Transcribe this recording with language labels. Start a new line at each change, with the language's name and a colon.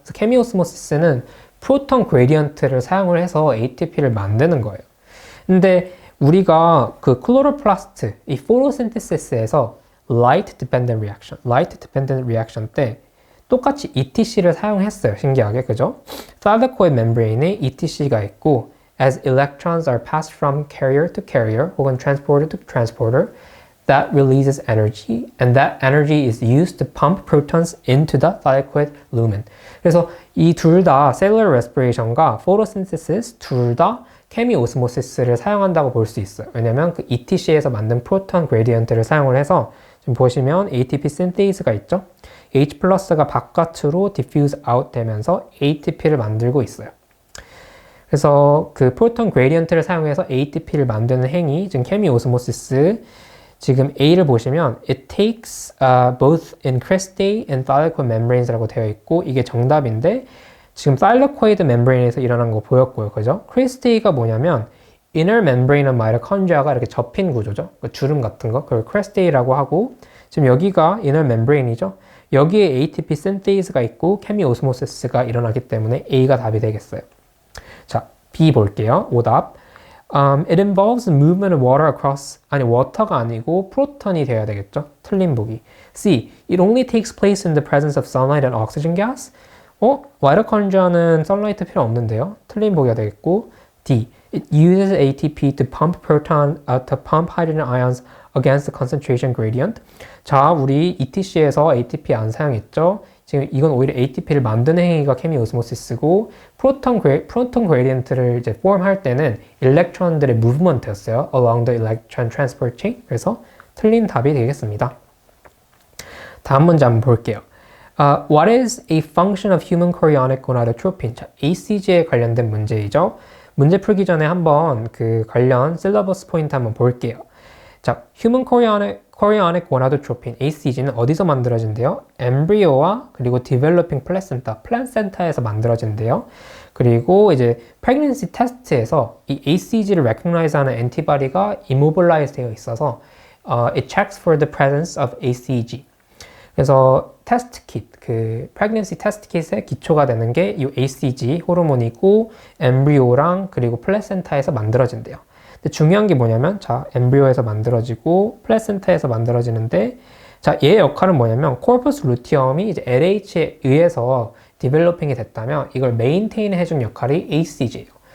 Korean: 그래서 chemiosmosis는 프로톤 그레디언트를 사용을 해서 ATP를 만드는 거예요. 근데 우리가 그 클로로플라스트, 이 포토신테시스에서 light dependent reaction 때 똑같이 ETC를 사용했어요. 신기하게, 그죠?
English: thylakoid membrane에 ETC가 있고 as electrons are passed from carrier to carrier
Korean: 혹은
English: transporter to transporter that releases energy and that energy is used to pump protons into the thylakoid lumen.
Korean: 그래서 이 둘 다 cellular respiration과 photosynthesis 둘 다 chemiosmosis를 사용한다고 볼 수 있어요. 왜냐면 그 ETC에서 만든 프로톤 그레디언트를 사용을 해서 지금 보시면 ATP synthese가 있죠. H+가 바깥으로 diffuse out 되면서 ATP를 만들고 있어요. 그래서 그 프로톤 그레디언트를 사용해서 ATP를 만드는 행위, 지금 chemiosmosis, 지금 A를 보시면
English: it takes both in cristae and thylakoid membranes
Korean: 라고 되어 있고 이게 정답인데 지금 thylakoid membrane에서 일어난 거 보였고요. 그죠? cristae가 뭐냐면 inner membrane of mitochondria가 이렇게 접힌 구조죠. 그 주름 같은 거. 그걸 cristae라고 하고 지금 여기가 inner membrane이죠. 여기에 ATP synthese가 있고 chemiosmosis가 일어나기 때문에 A가 답이 되겠어요. 자, B 볼게요. 오답.
English: It involves movement of water across,
Korean: 아니, water가 아니고 프로톤이 되어야 되겠죠? 틀린 보기. C.
English: It only takes place in the presence of sunlight and oxygen gas.
Korean: 마이토콘드리아는 sunlight 필요 없는데요? 틀린 보기가 되겠고. D.
English: It uses ATP to pump hydrogen ions against the concentration gradient.
Korean: 자, 우리 ETC에서 ATP 안 사용했죠? 지금 이건 오히려 ATP를 만드는 행위가 chemiosmosis고 프로톤 그레디언트를 이제 폼할 때는 일렉트론들의 무브먼트였어요.
English: along the electron transport chain.
Korean: 그래서 틀린 답이 되겠습니다. 다음 문제 한번 볼게요.
English: What is a function of human chorionic gonadotropin?
Korean: 자, ACG에 관련된 문제이죠. 문제 풀기 전에 한번 그 관련 실러버스 포인트 한번 볼게요. 자, human chorionic chorionic gonadotropin, HCG는 어디서 만들어진대요? 엠브리오와 그리고 developing placenta, 플라센타에서 만들어진대요. 그리고 이제 pregnancy test에서 이 HCG를 recognize하는 엔티바디가 immobilize 되어 있어서
English: it checks for the presence of HCG.
Korean: 그래서 테스트 킷, 그 pregnancy 테스트 킷의 기초가 되는 게 이 HCG 호르몬이고 엠브리오랑 그리고 플라센타에서 만들어진대요. 근데 중요한 게 뭐냐면 자, 엠브리오에서 만들어지고 플라센타에서 만들어지는데 자, 얘의 역할은 뭐냐면 코퍼스 루티엄이 이제 LH에 의해서 디벨로핑이 됐다면 이걸 메인테인 해준 역할이 HCG예요.